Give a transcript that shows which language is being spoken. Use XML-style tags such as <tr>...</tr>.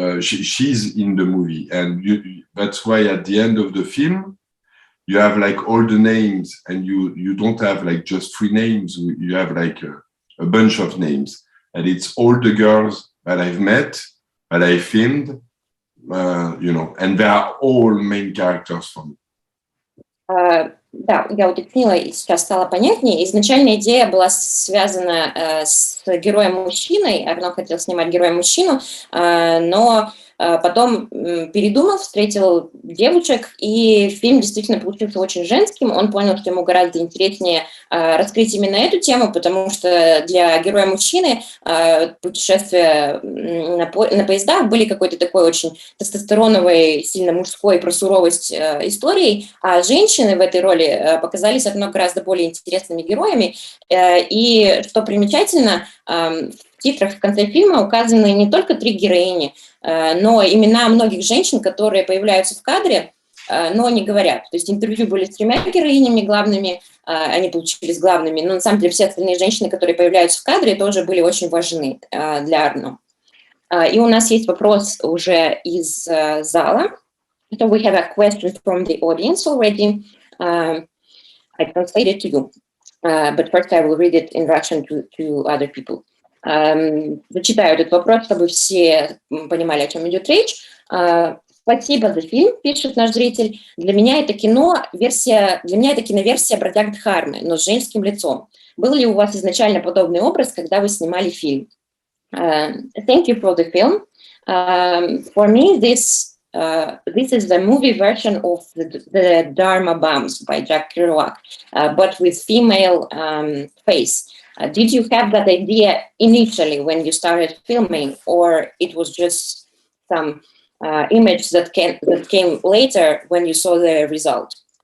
<en>She's in the movie, and that's why at the end of the film, you have like all the names, and you don't have like just 3 names. You have like a bunch of names, and it's all the girls that I've met, that I filmed, and they are all main characters for me.</en> <ru>Да, я уточнила, и сейчас стало понятнее. Изначально идея была связана с героем-мужчиной. Арно хотел снимать героя-мужчину, но потом передумал, встретил девушек, и фильм действительно получился очень женским. Он понял, что ему гораздо интереснее раскрыть именно эту тему, потому что для героя-мужчины путешествия на поездах были какой-то такой очень тестостероновой, сильно мужской про суровость историей, а женщины в этой роли показались гораздо более интересными героями. И что примечательно, в титрах в конце фильма указаны не только 3 героини, но имена многих женщин, которые появляются в кадре, но не говорят. То есть интервью были с 3 героинями главными, они получились главными, но на самом деле все остальные женщины, которые появляются в кадре, тоже были очень важны для Арно. И у нас есть вопрос уже из зала.</ru> <en>So we have a question from the audience already. I translate it to you, but first I will read it in Russian to other people.</en> <ru>Зачитаю этот вопрос, чтобы все понимали, о чем идет речь. Спасибо за фильм, пишет наш зритель. Для меня это киноверсия «Бродяг Дхармы», но с женским лицом. Был ли у вас изначально подобный образ, когда вы снимали фильм?</ru> <en>Thank you for the film. For me, this is the movie version of the Dharma Bums by Jack Kerouac, but with female face. Did you have that idea initially when you started filming, or it was just some image that came later when you saw the result?</en>